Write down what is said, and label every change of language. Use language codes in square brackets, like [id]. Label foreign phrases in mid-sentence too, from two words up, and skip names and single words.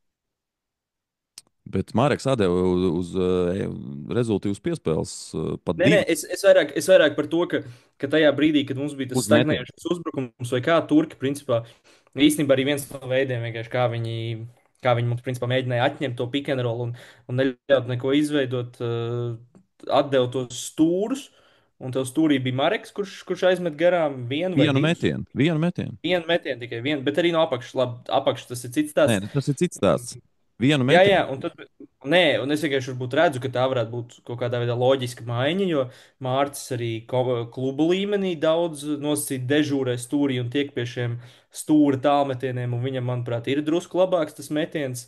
[lv] Bet Mārcis atdeva uz rezultātus piespēles pat Nē, nē, divas es vairāk par to, ka tajā brīdī, kad mums bija tas uzmetienus. stagnējošs uzbrukums, vai kā turki, principā, īstenībā arī viens no veidiem, vienkārši kā viņi mums, principā, mēģināja atņemt to [en] pick and roll [lv] un neļaut neko izveidot, atdeva tos stūrus, un tev stūrī bija Mareks, kurš aizmet garām vienu vai Vienu divus. metienu, vienu metienu. Vienu metienu tikai vienu, bet arī no apakšas. Labi, apakšas tas ir cits Nē, stāsts. tas ir cits stāsts. Vienu Jā, jā, metienu. un tad, nē, un es vienkārši varbūt redzu, ka tā varētu būt kaut kādā veidā loģiska maiņa, jo Mārcis arī klubu līmenī daudz nosacīt dežūrē stūrī un tiek pie šiem stūra tālmetieniem, un viņam, manuprāt, ir drusku labāks tas metiens.